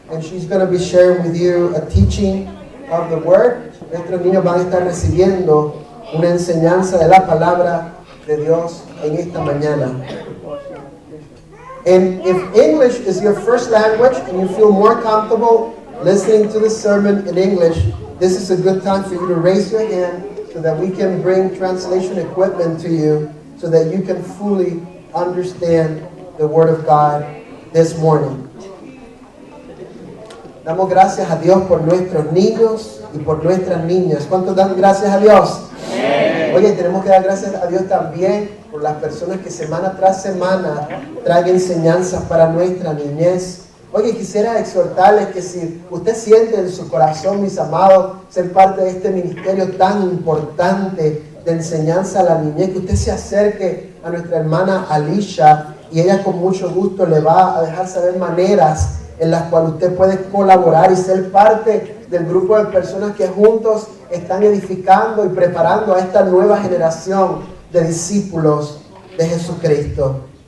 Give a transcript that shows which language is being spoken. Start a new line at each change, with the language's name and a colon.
English: And she's going to be sharing with you a teaching of the word.
Spanish: Nuestros niños van a estar recibiendo una enseñanza de la palabra de Dios en esta mañana.
English: And if English is your first language and you feel more comfortable listening to the sermon in English, this is a good time for you to raise your hand so that we can bring translation equipment to you so that you can fully understand the Word of God this morning.
Spanish: Damos gracias a Dios por nuestros niños y por nuestras niñas. ¿Cuántos dan gracias a Dios? Oye, tenemos que dar gracias a Dios también por las personas que semana tras semana traen enseñanzas para nuestra niñez. Oye, quisiera exhortarles que si usted siente en su corazón, mis amados, ser parte de este ministerio tan importante de enseñanza a la niñez, que usted se acerque a nuestra hermana Alicia y ella con mucho gusto le va a dejar saber maneras en las cuales usted puede colaborar y ser parte del grupo de personas que juntos están edificando y preparando a esta nueva generación de discípulos de Jesucristo.